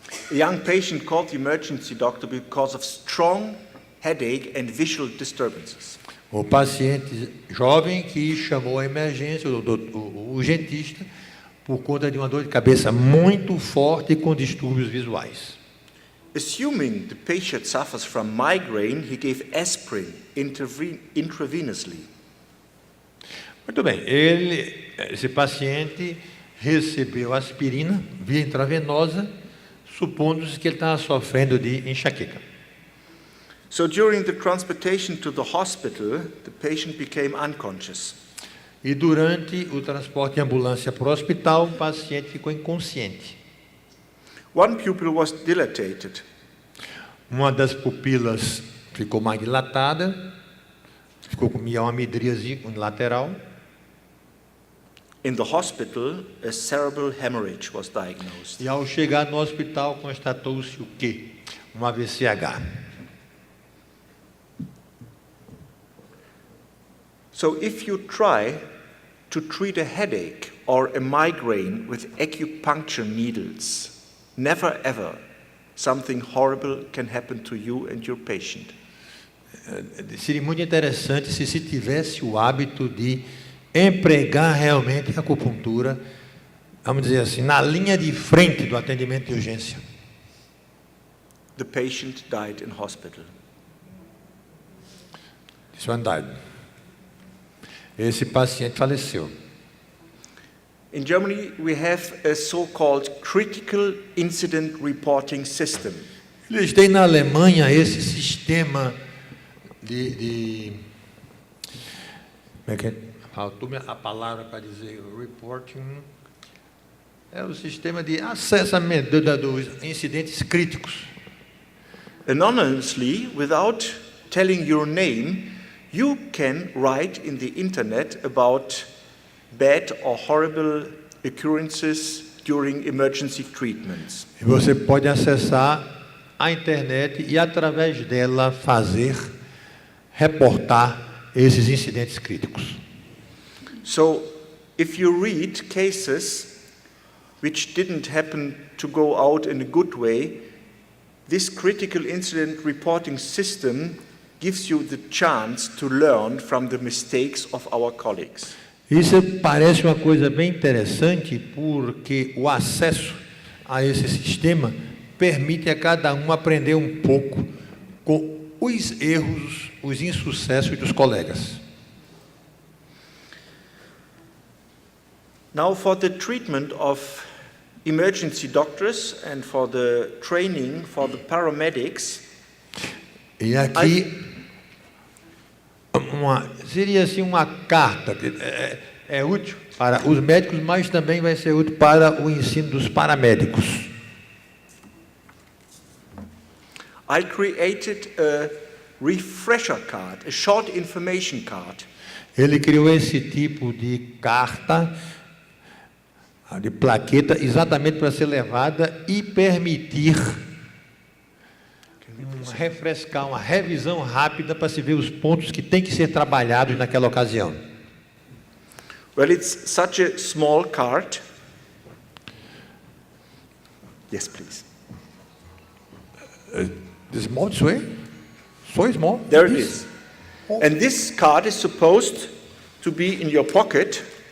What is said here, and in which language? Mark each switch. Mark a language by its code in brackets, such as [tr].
[en] A young patient called the emergency doctor because of strong headache and visual disturbances. [pt] O paciente jovem que chamou a emergência, o urgentista, por conta de uma dor de cabeça muito forte com distúrbios visuais. [en] Assuming the patient suffers from migraine, he gave aspirin intravenously. [pt] Muito bem, esse paciente recebeu aspirina via intravenosa, supondo-se que ele estava sofrendo de enxaqueca. [en] So during the transportation to the hospital, the patient became unconscious. [pt] E durante o transporte em ambulância para o hospital, o paciente ficou inconsciente. [en] One pupil was dilated. [pt] Uma das pupilas ficou mais dilatada, ficou com uma midríase lateral. [en] In the hospital, a cerebral hemorrhage was diagnosed. [pt] E ao chegar no hospital, constatou-se o quê? Um AVCH. [en] So if you try to treat a headache or a migraine with acupuncture needles, never ever something horrible can happen to you and your patient. [pt] Seria muito interessante se tivesse o hábito de empregar realmente a acupuntura, vamos dizer assim, na linha de frente do atendimento de urgência. [en] The patient died in hospital. This one died. [pt] Esse paciente faleceu. [en] In Germany, we have a so-called critical incident reporting system. [pt] Eles têm na Alemanha esse sistema como é que é? Faltou-me a palavra para dizer reporting. É o sistema de acessamento dos incidentes críticos. [en] Anonymously, without telling your name, you can write in the internet about bad or horrible occurrences during emergency treatments. [pt] E você pode acessar a internet e, através dela, reportar esses incidentes críticos. [en] So, if you read cases which didn't happen to go out in a good way, this critical incident reporting system gives you the chance to learn from the mistakes of our colleagues. [pt] Isso parece uma coisa bem interessante, porque o acesso a esse sistema permite a cada um aprender um pouco com os erros, os insucessos dos colegas. [en] Now, for the treatment of emergency doctors and for the training for the paramedics, [pt] E aqui seria assim uma carta, é útil para os médicos, mas também vai ser útil para o ensino dos paramédicos. [en] I created a refresher card, a short information card. [pt] Ele criou esse tipo de carta, de plaqueta, exatamente para ser levada e permitir refrescar, uma revisão rápida para se ver os pontos que têm que ser trabalhados naquela ocasião. [en] Well, it's such a small card. Yes, please. The small way? So small? There it is. And this card is supposed to be in your pocket.